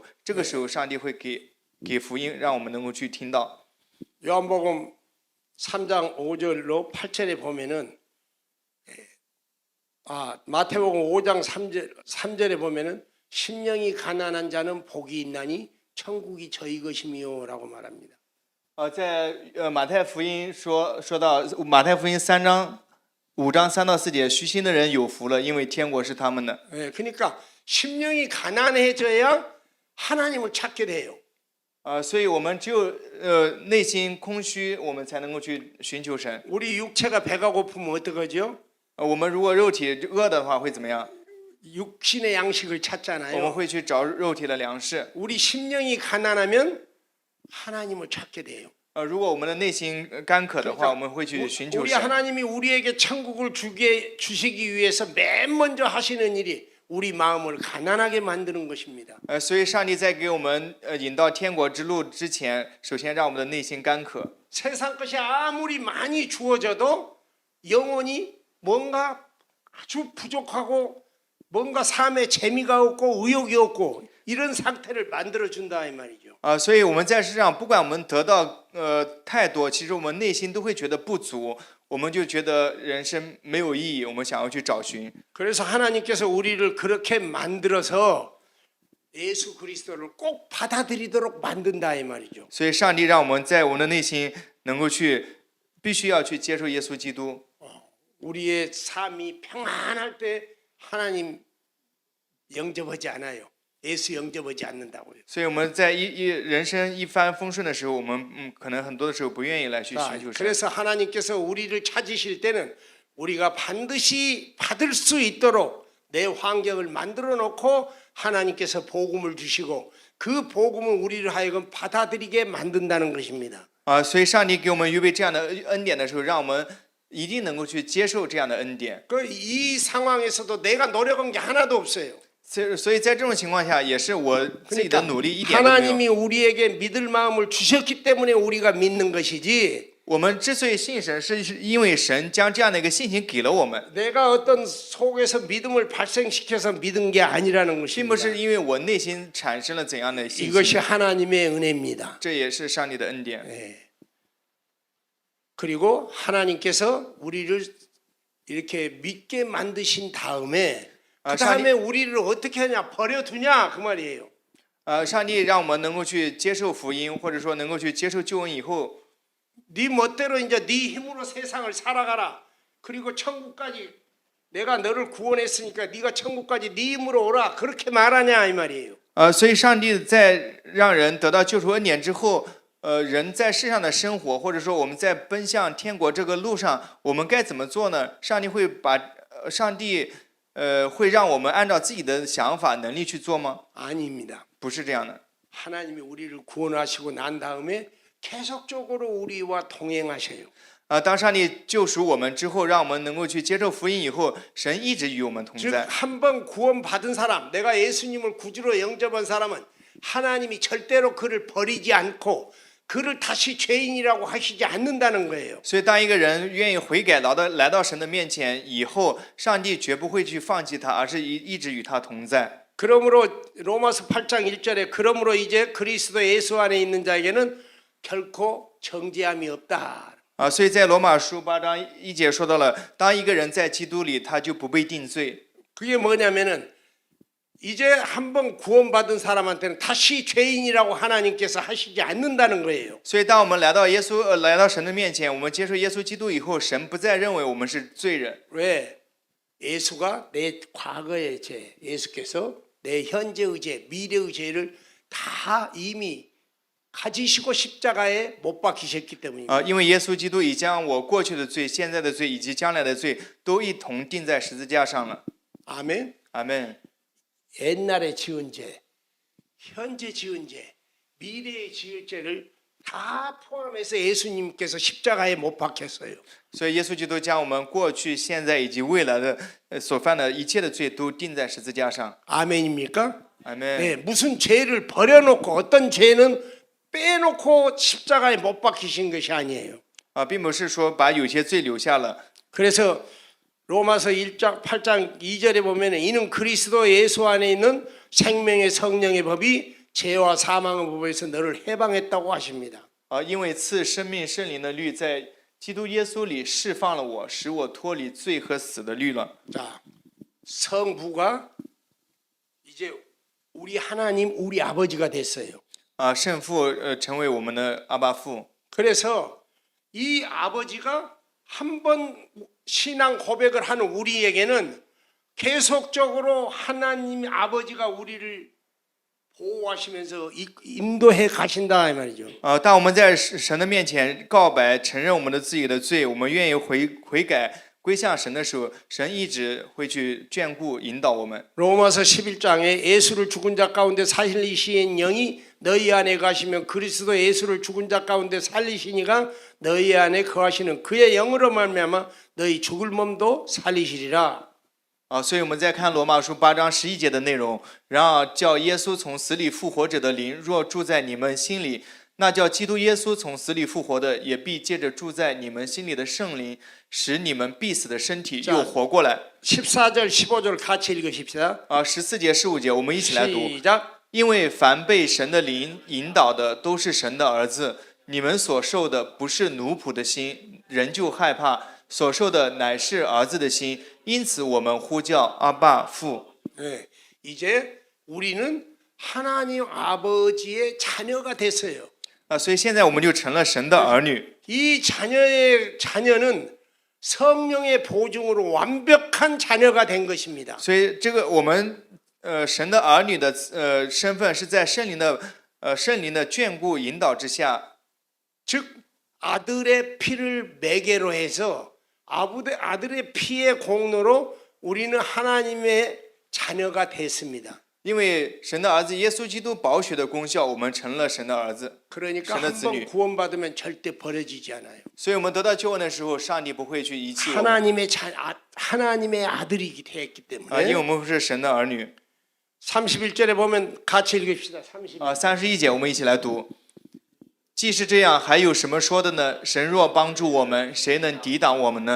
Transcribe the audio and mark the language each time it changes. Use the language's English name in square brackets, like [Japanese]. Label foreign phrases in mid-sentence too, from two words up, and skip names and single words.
[Chinese] 这个时候上帝会给福音，让我们能够去听到。 [Korean] 요한복음 3장 5절로 8절에 보면은 마태복음 5장 3절에 보면은 심령이 가난한 자는 복이 있나니 천국이 저희 것이며라고 말합니다. [Chinese] 在马太福音说到马太福音5章3到4节，虚心的人有福了，因为天国是他们的。 [Korean] 예, 그러니까 심령이 가난해져야 하나님을 찾게 돼요. [Chinese] 所以我们只有内心空虚，我们才能够去寻求神。 [Korean] 우리 육체가 배가 고프면 어떡하죠? [Chinese] 我们如果肉体饿的话会怎么样？ [Korean] 육신의 양식을 [Chinese] 我们 [Korean] 찾잖아요. [Chinese] 会去找肉体的粮食。 [Korean] 우리 심령이 가난하면 하나님을 찾게 돼요. [Chinese] 如果我们的内心干渴的话，我们会去寻求 [Korean] 우리 [Chinese] 神。 [Korean] 하나님이 우리에게 천국을 주시기 위해서 맨 먼저 하시는 일이 우리 마음을 가난하게 만드는 것입니다. [Chinese] 所以上帝在给我们引到天国之路之前，首先让我们的内心干渴。 [Korean] 세상 것이 아무리 많이 주어져도 영혼이 뭔가 아주 부족하고 뭔가 삶에 재미가 없고 의욕이 없고 이런 상태를 만들어 준다 이 말이죠. [Chinese] 所以我们在世上，不管我们得到太多，其实我们内心都会觉得不足，我们就觉得人生没有意义，我们想要去找寻。 [Korean] 그래서 하나님께서 우리를 그렇게 만들어서 예수 그리스도를 꼭 받아들이도록 만든다 이 말이죠. [Chinese] 所以上帝让我们在我们的内心能够必须要去接受耶稣基督。 [Korean] 우리의 삶이 평안할 때 하나님 영접하지 않아요. 예수 영접하지 않는다고요. [Chinese] 所以我们在人生一帆风顺的时候，我们可能很多的时候不愿意来去寻求神。 [Korean] 그래서 하나님께서 우리를 찾으실 때는 우리가 반드시 받을 수 있도록 내 환경을 만들어 놓고 하나님께서 복음을 주시고 그 복음은 우리를 하여금 받아들이게 만든다는 것입니다. [Chinese] 所以上帝给我们预备这样的恩典的时候，让我们一定能够去接受这样的恩典。 [Korean] 이 상황에서도 내가 노력한 게 하나도 없어요. [Chinese] 所以在这种情况下，也是我自己的努力一点都没有。 [Korean] 하나님이 우리에게 믿을 마음을 주셨기 때문에 우리가 믿는 것이지. [Chinese] 我们之所以信神，是因为神将这样的一个信心给了我们， [Korean] 내가 어떤 속에서 믿음을 발생시켜서 믿은 게 아니라는 [Chinese] 并不 [Korean] 것입니다. [Chinese] 是因为我内心产生了怎样的信 [Korean] 이것이 [Chinese] 心， [Korean] 하나님의 은혜입니다. [Chinese] 这也是上帝的恩典。 [Korean] 그리고 하나님께서 우리를 이렇게 믿게 만드신 다음에 그 다음에 우리를 어떻게 하냐 버려두냐 그 말이에요. [Chinese] 上帝让我们能够去接受福音，或者说能够去接受救恩以后， [Korean] 네 멋대로 이제 네 힘으로 세상을 살아가라. 그리고 천국까지 내가 너를 구원했으니까 네가 천국까지 네 힘으로 오라. 그렇게 말하냐 이 말이에요. [Chinese] 所以上帝在让人得到救赎恩典之后，人在世上的生活，或者说我们在奔向天国这个路上，我们该怎么做呢？上帝会让我们按照自己的想法、能力去做吗？ [Korean] 아닙니다. [Chinese] 不是这样的。 [Korean] 하나님이 우리를 구원하시고 난 다음에 계속적으로 우리와 동행하셔요. [Chinese] 当上帝救赎我们之后，让我们能够去接受福音以后，神一直与我们同 [Korean] 즉 [Chinese] 在。 [Korean] 한 번 구원받은 사람, 내가 예수님을 구주로 영접한 사람은 하나님이 절대로 그를 버리지 않고 그를 다시 죄인이라고 하시지 않는다는 거예요. [Chinese] 所以，当一个人愿意悔改，来到神的面前以后，上帝绝不会去放弃他，而是一直与他同在。 [Korean] 그러므로 로마서 8장 1절에 그러므로 이제 그리스도 예수 안에 있는 자에게는 결코 정죄함이 없다. [Chinese] 所以在罗马书8章1节说到了，当一个人在基督里，他就不被定罪。 [Korean] 그게 뭐냐면은 이제 한번 구원받은 사람한테는 다시 죄인이라고 하나님께서 하시지 않는다는 거예요. [Chinese] 所以，当我们来到神的面前，我们接受耶稣基督以后，神不再认为我们是罪人。 [Korean] 왜? 예수가 내 과거의 죄, 예수께서 내 현재의 죄, 미래의 죄를 다 이미 가지시고 십자가에 못 박히셨기 때문입니다. [Chinese] 因为耶稣基督已将我过去的罪、现在的罪以及将来的罪都一同钉在十字架上了。 [Korean] 아멘. [Chinese] 阿门。 [Korean] 옛날에 지은 죄, 현재 지은 죄, 미래에 지을 죄를 다 포함해서 예수님께서 십자가에 못 박혔어요. [Chinese] 所以，耶稣基督将我们过去、现在以及未来的所犯的一切的罪都钉在十字架上。 [Korean] 아멘입니까? [Chinese] 阿门。 [Korean] 네, 무슨 죄를 버려놓고 어떤 죄는 빼놓고 십자가에 못 박히신 것이 아니에요. [Chinese] 并不是说把有些罪留下了。 [Korean] 그래서 로마서 1장 8장 2절에 보면 이는 그리스도 예수 안에 있는 생명의 성령의 법이 죄와 사망의 법에서 너를 해방했다고 하십니다. [Chinese] 因为赐生命圣灵的律在基督耶稣里释放了我，使我脱离罪和死的律了。 [Korean] 자, 성부가 이제 우리 하나님, 우리 아버지가 됐어요. [Chinese] 圣父成为我们的阿爸父。 [Korean] 그래서 이 아버지가 한번 신앙 고백을 하는 우리에게는 계속적으로 하나님 아버지가 우리를 보호하시면서 인도해 가신다 이 말이죠. [Chinese] 当我们在神的面前告白、承认我们的自己的罪，我们愿意悔改、归向神的时候，神一直会去眷顾、引导我们。 [Korean] 로마서 11장에 예수를 죽은 자 가운데 살리시는 영이 너희 안에 가시면 그리스도 예수를 죽은 자 가운데 살리시니가 너희 안에 거하시는 그의 영으로 말미암아 너희 죽을 몸도 살리시리라. [Chinese] 所以我们再看罗马书8章11节的内容，然而叫耶稣从死里复活者的灵若住在你们心里，那叫基督耶稣从死里复活的，也必借着住在你们心里的圣灵，使你们必死的身体又活过来。 [Korean] 14절 15절 같이 읽으십시다. [Chinese] 14 节15节我们一起来读。 [Korean] 시작. [Chinese] 因为凡被神的灵引导的，都是神的儿子。你们所受的不是奴仆的心，人就害怕；所受的乃是儿子的心。因此，我们呼叫阿爸父。 [Korean] 네, 이제 우리는 하나님 아버지의 자녀가 됐어요. [Chinese] 所以现在我们就成了神的儿女。 [Korean] 이 자녀는 성령의 보증으로 완벽한 자녀가 된 것입니다. [Chinese] 所以这个我们神的儿女的身份是在圣灵的眷顾引导之下， [Korean] 즉 아들의 피를 매개로 해서 아들의 피의 공로로 우리는 하나님의 자녀가 됐습니다. [Chinese] 因为神的儿子耶稣基督宝血的功效，我们成了神的儿子。 [Korean] 그러니까 [Chinese] 神的子女。 [Korean] 한번 구원받으면 절대 버려지지 않아요. [Chinese] 所以我们得到救恩的时候，上帝不会去遗弃我们， [Korean] 하나님의 아들이기 됐기 [Chinese] 因为 [Korean] 때문에 [Chinese] 我们是神的儿女。 [Korean] 31절에 보면 같이 읽읍시다. [Chinese] 31 节我们一起来读。既是这样，还有什么说的呢？神若帮助我们，谁能抵挡我们呢？